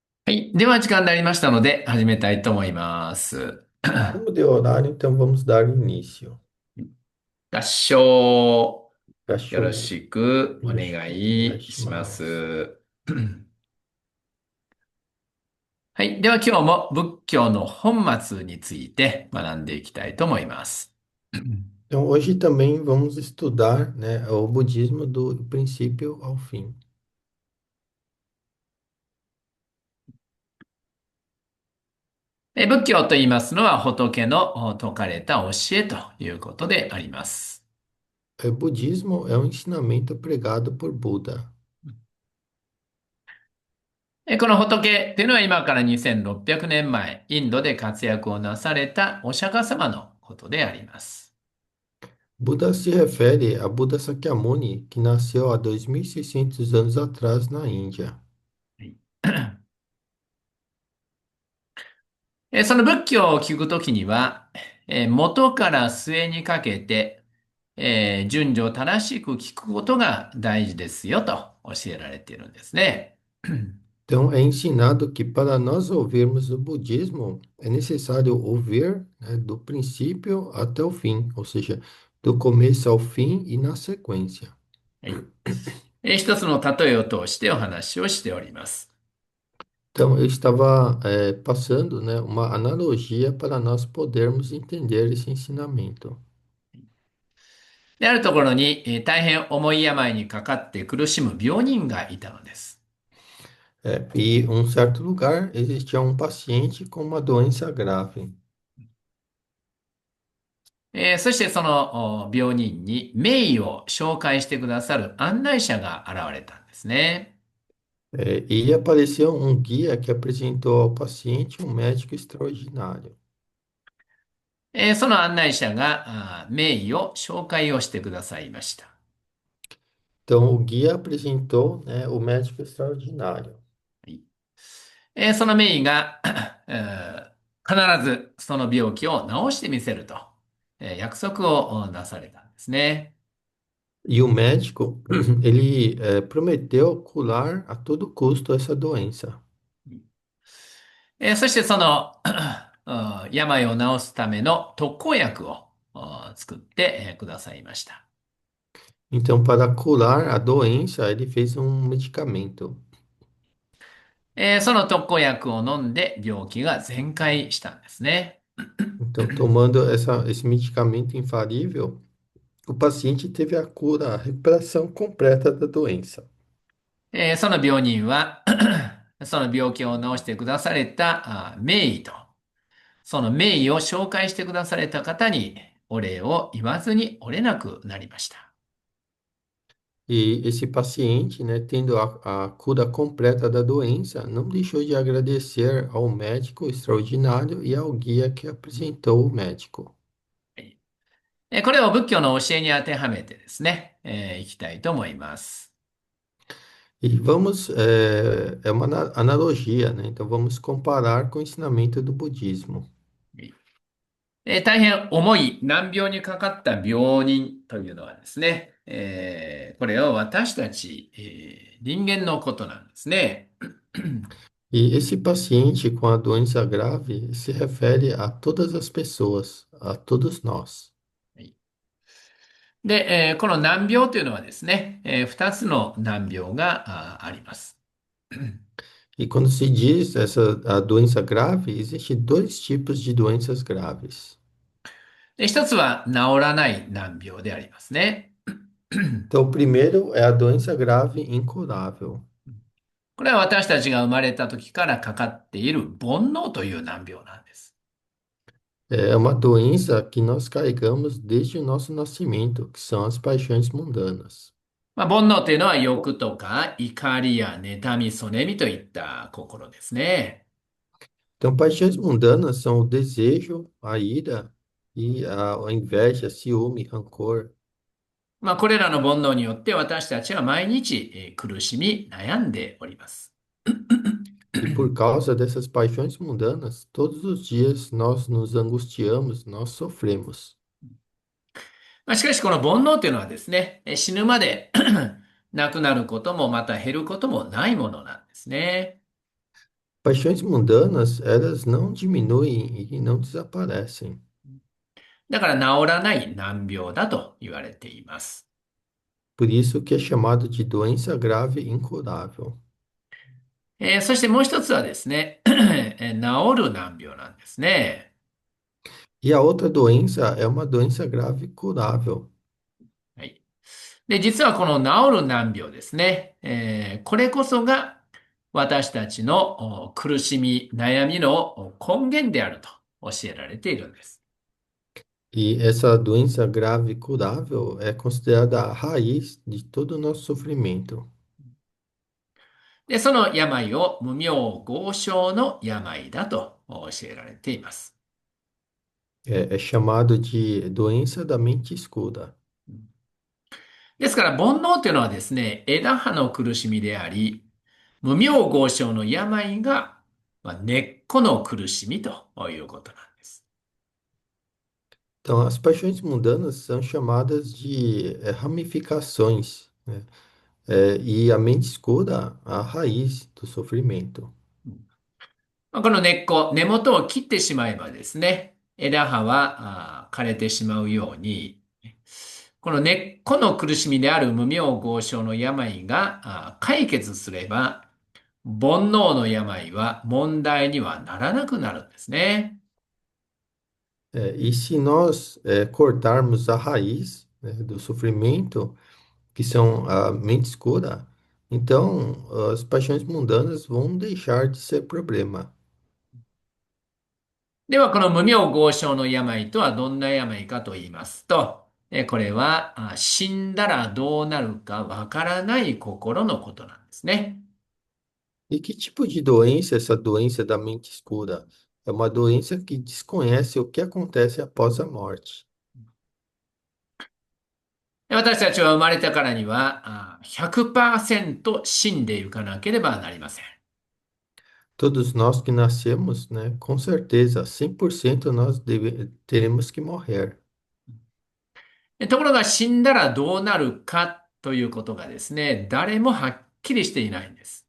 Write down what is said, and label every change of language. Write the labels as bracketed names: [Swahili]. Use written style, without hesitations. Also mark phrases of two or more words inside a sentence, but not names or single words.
[Japanese] はい。では、時間になりましたので、始めたいと思います。 [Portuguese] Como deu horário, então vamos dar início. [Japanese] 合唱、よろ [Portuguese] Cachorro, [Japanese] しくお願 Yoshiko, お願いいしまします。す。はい。では、今日も仏教の本末について学んでいきたいと思います。 [Portuguese] Então, hoje também vamos estudar, né, o budismo do princípio ao fim. [Japanese] 仏教と言いますのは仏の説かれた教えということであります。 [Portuguese] Budismo é um ensinamento pregado por Buda. [Japanese] この仏というのは今から2600年前、インドで活躍をなされたお釈迦様のことであります。 [Portuguese] Buda se refere a Buda Sakyamuni, que nasceu há 2600 anos atrás na Índia. [Japanese] はい。その仏教を聞くときには、元から末にかけて、順序正しく聞くことが大事ですよと教えられているんですね。 [Portuguese] Então, é ensinado que para nós ouvirmos o budismo, é necessário ouvir, né, do princípio até o fim, ou seja, do começo ao fim e na sequência. [Japanese] はい。一つの例えを通してお話をしております。 [Portuguese] Então, eu estava, passando, né, uma analogia para nós podermos entender esse ensinamento. [Japanese] であるところに、大変重い病にかかって苦しむ病人がいたのです。 [Portuguese] E em um certo lugar existia um paciente com uma doença grave. [Japanese] そしてその病人に名医を紹介してくださる案内者が現れたんですね。 [Portuguese] E apareceu um guia que apresentou ao paciente um médico extraordinário. [Japanese] その案内者が名医を紹介をしてくださいました。 [Portuguese] Então, o guia apresentou, né, o médico extraordinário. [Japanese] はい。その名医が必ずその病気を治してみせると、約束をなされたんですね。 [Portuguese] E o médico, ele, prometeu curar a todo custo essa doença. [Japanese] そしてその病を治すための特効薬を作ってくださいました。 [Portuguese] Então, para curar a doença, ele fez um medicamento. [Japanese] その特効薬を飲んで病気が全快したんですね。 [Portuguese] Então, tomando esse medicamento infalível, o paciente teve a cura, a recuperação completa da doença. [Japanese] その病人はその病気を治してくだされた名医と、その名医を紹介してくだされた方にお礼を言わずにおれなくなりました。 [Portuguese] E esse paciente, né, tendo a cura completa da doença, não deixou de agradecer ao médico extraordinário e ao guia que apresentou o médico. [Japanese] これを仏教の教えに当てはめてですね、いきたいと思います。 [Portuguese] E vamos, é uma analogia, né? Então vamos comparar com o ensinamento do budismo. [Japanese] 大変重い難病にかかった病人というのはですね、これは私たち、人間のことなんですね。 [Portuguese] E esse paciente com a doença grave se refere a todas as pessoas, a todos nós. [Japanese] で、この難病というのはですね、二つの難病があります。 [Portuguese] E quando se diz essa a doença grave, existem dois tipos de doenças graves. [Japanese] で、一つは治らない難病でありますね。 [Portuguese] Então, o primeiro é a doença grave incurável. [Japanese] これは私たちが生まれた時からかかっている煩悩という難病なんです。 [Portuguese] É uma doença que nós carregamos desde o nosso nascimento, que são as paixões mundanas. [Japanese] 煩悩というのは欲とか怒りや妬み、そねみといった心ですね。 [Portuguese] Então, paixões mundanas são o desejo, a ira e a inveja, ciúme, rancor. [Japanese] これらの煩悩によって私たちは毎日苦しみ悩んでおります。 [Portuguese] E por causa dessas paixões mundanas, todos os dias nós nos angustiamos, nós sofremos. [Japanese] しかしこの煩悩というのはですね、死ぬまでなくなることもまた減ることもないものなんですね。 [Portuguese] Paixões mundanas, elas não diminuem e não desaparecem. [Japanese] だから治らない難病だと言われています。 [Portuguese] Por isso que é chamado de doença grave incurável. [Japanese] そしてもう一つはですね、治る難病なんですね。 [Portuguese] E a outra doença é uma doença grave curável. [Japanese] はい。で、実はこの治る難病ですね、これこそが私たちの苦しみ、悩みの根源であると教えられているんです。 [Portuguese] E essa doença grave curável é considerada a raiz de todo o nosso sofrimento. [Japanese] で、その病を無病豪症の病だと教えられています。 [Portuguese] É chamado de doença da mente escura. [Japanese] ですから、煩悩というのはですね、枝葉の苦しみであり、無病豪症の病が、根っこの苦しみということなんです。 [Portuguese] Então, as paixões mundanas são chamadas de ramificações, né? E a mente escura, a raiz do sofrimento. [Japanese] この根っこ、根元を切ってしまえばですね、枝葉は枯れてしまうように、この根っこの苦しみである無病豪症の病が解決すれば、煩悩の病は問題にはならなくnaるんですね。 [Portuguese] E se nós cortarmos a raiz, né, do sofrimento, que são a mente escura, então as paixões mundanas vão deixar de ser problema. [Japanese] では、この無病豪症の病とはどんな病かと言いますと、これは死んだらどうなるかわからない心のことなんですね。 [Portuguese] E que tipo de doença é essa doença da mente escura? É uma doença que desconhece o que acontece após a morte. [Japanese] 私たちは生まれたからには100%死んでいかなければなりません。 [Portuguese] Todos nós que nascemos, né, com certeza, 100% nós teremos que morrer. [Japanese] ところが死んだらどうなるかということがですね、誰もはっきりしていないんです。